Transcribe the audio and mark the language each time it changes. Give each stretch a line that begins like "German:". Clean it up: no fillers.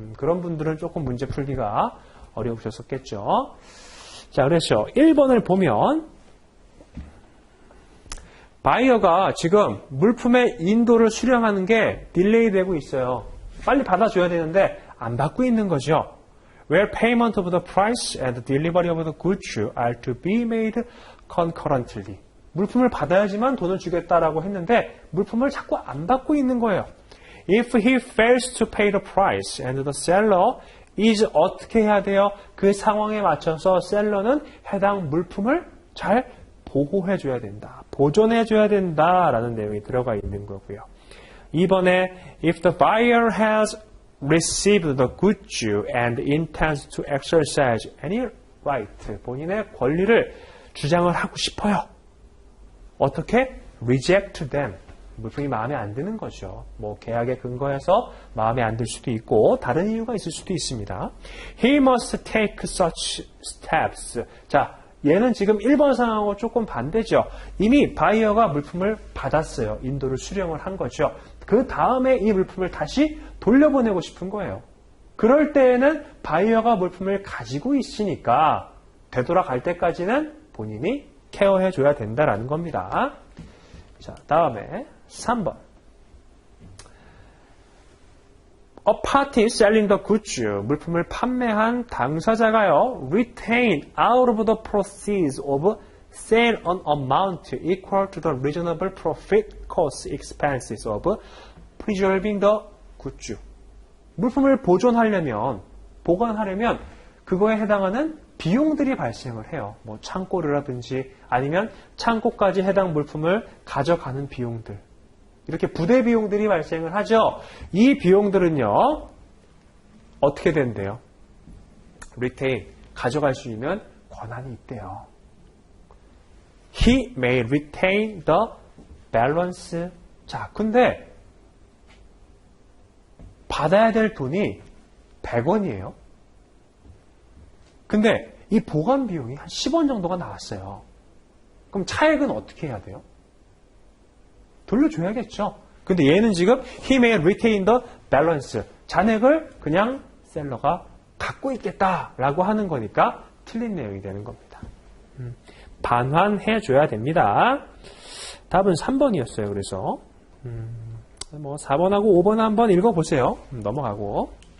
Korean: 그런 분들은 조금 문제 풀기가 어려우셨었겠죠. 자, 그래서 1번을 보면 바이어가 지금 물품의 인도를 수령하는 게 딜레이 되고 있어요. 빨리 받아줘야 되는데 안 받고 있는 거죠.
English: Where payment of the price and delivery of the goods are to be made concurrently.
Korean: 물품을 받아야지만 돈을 주겠다라고 했는데 물품을 자꾸 안 받고 있는 거예요.
English: If he fails to pay the price and the seller is
Korean: 어떻게 해야 돼요? 그 상황에 맞춰서 셀러는 해당 물품을 잘 보호해줘야 된다. 보존해줘야 된다라는 내용이 들어가 있는 거고요. 2번에
English: If the buyer has received the goods and intends to exercise any right,
Korean: 본인의 권리를 주장을 하고 싶어요. 어떻게?
English: Reject them.
Korean: 물품이 마음에 안 드는 거죠. 뭐 계약에 근거해서 마음에 안 들 수도 있고 다른 이유가 있을 수도 있습니다.
English: He must take such steps.
Korean: 자, 얘는 지금 1번 상황하고 조금 반대죠. 이미 바이어가 물품을 받았어요. 인도를 수령을 한 거죠. 그 다음에 이 물품을 다시 돌려보내고 싶은 거예요. 그럴 때에는 바이어가 물품을 가지고 있으니까 되돌아갈 때까지는 본인이 케어해줘야 된다라는 겁니다. 자, 다음에 3번.
English: A party selling the goods,
Korean: 물품을 판매한 당사자가요,
English: retain out of the proceeds of sale an amount equal to the reasonable profit cost expenses of preserving the goods.
Korean: 물품을 보존하려면, 보관하려면 그거에 해당하는 비용들이 발생을 해요. 뭐 창고라든지 아니면 창고까지 해당 물품을 가져가는 비용들. 이렇게 부대 비용들이 발생을 하죠. 이 비용들은요. 어떻게 된대요? retain, 가져갈 수 있는 권한이 있대요.
English: He may retain the balance.
Korean: 자, 근데 받아야 될 돈이 100원이에요. 근데 이 보관 비용이 한 10원 정도가 나왔어요. 그럼 차액은 어떻게 해야 돼요? 돌려줘야겠죠. 근데 얘는 지금
English: he may retain the balance.
Korean: 잔액을 그냥 셀러가 갖고 있겠다라고 하는 거니까 틀린 내용이 되는 겁니다. 반환해줘야 됩니다. 답은 3번이었어요. 그래서 뭐 4번하고 5번 한번 읽어보세요. 넘어가고.